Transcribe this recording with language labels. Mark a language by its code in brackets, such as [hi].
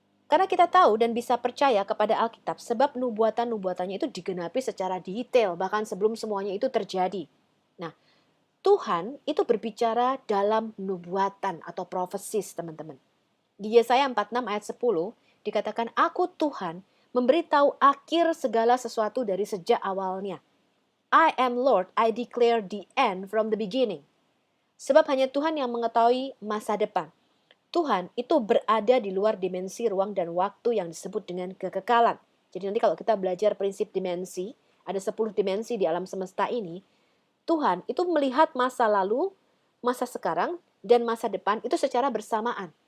[id] Karena kita tahu dan bisa percaya kepada Alkitab sebab nubuatan-nubuatannya itu digenapi secara detail bahkan sebelum semuanya itu terjadi. Nah, Tuhan itu berbicara dalam nubuatan atau prophecies, teman-teman. Di Yesaya 46 ayat 10 dikatakan, "Aku Tuhan memberitahu akhir segala sesuatu dari sejak awalnya. [en] I am Lord, I declare the end from the beginning." [id] Sebab hanya Tuhan yang mengetahui masa depan. Tuhan itu berada di luar dimensi ruang dan waktu yang disebut dengan kekekalan. Jadi nanti kalau kita belajar prinsip dimensi, ada 10 dimensi di alam semesta ini, Tuhan itu melihat masa lalu, masa sekarang, dan masa depan itu secara bersamaan.